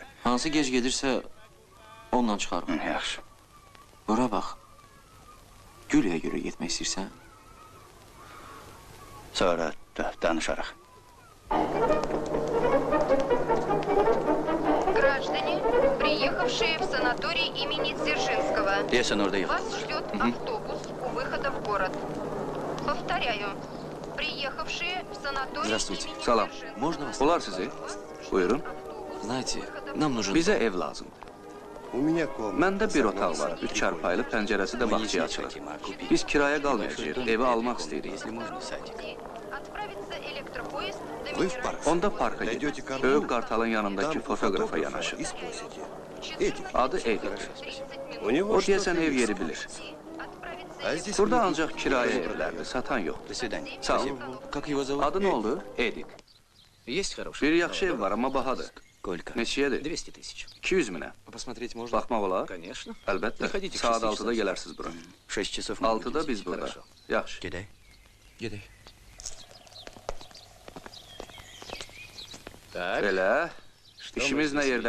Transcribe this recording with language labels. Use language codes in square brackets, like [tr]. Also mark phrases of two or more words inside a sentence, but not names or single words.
[az] Hansı gec gedirsə onunla çıxarıq. Yaxşı. Bura bax. Gülüyə görə getmək istəyirsən? Sonra danışarıq. [ru] санаторий имени Дзержинского. Я Санор доехал. Вас ждет автобус у выхода в город. Повторяю, приехавшие в санаторий Здравствуйте. имени [az] Salam. [ru] Дзержинского. Можно вас? [az] Bunlar sizi. Buyurun. [ru] Знаете, нам нужен [az] Bizə ev lazımdır. [ru] У меня комната. [az] Məndə bir otaq var, 3 çarpaylı, pəncərəsi də [ru] Мы не [az] bağçaya [ru] жильцы [az] açılır. [ru] хотим, а купить. [az] Biz kiraya [ru] Небольшой [az] qalmayacağıq, [ru] домик, [az] evi [ru] 5 [az] almaq [ru] комнат, [az] istəyirik. [ru] если можно, садик. Отправится электропоезд до Вы в парк. [az] Onda parka gedin. [ru] Дойдете к [az] Böyük [ru] Орлу, [az] qartalın yanındakı [ru] там у [az] fotoqrafa [ru] фотографа [az] yanaşın. [ru] и спросите. Эдик, [az] Adı Edik. [ru] у него [az] O [ru] что-то [az] deyəsən ev [ru] есть. [az] yeri bilir. [ru] А здесь [az] Burada [ru] мне [az] ancaq kirayə evlərdir, satan yox. [ru] До свидания. [az] Sağ ol. [ru] Спасибо. Как его зовут? [az] Adı nə oldu? Edik. [ru] Есть хороший? [az] Bir yaxşı ev var, amma bahadır. [ru] Сколько? [az] Neçəyədir? [ru] 200 тысяч. [az] 200 minə. [ru] Посмотреть можно? [az] Baxmaq olar? [ru] Конечно. [az] Əlbəttə. [ru] Приходите в [az] Saat 6 6-da [ru] часов. [az] gələrsiniz bura. [ru] 6 часов мы [az] 6-da [ru] будем [az] biz [ru] здесь. [az] burada. [ru] Хорошо. [az] Yaxşı. [ru] Гедай. Гедай. Так. [az] Belə. [ru] Что [az] İşimiz [ru] мы [az] nə [ru] здесь [az] yerdə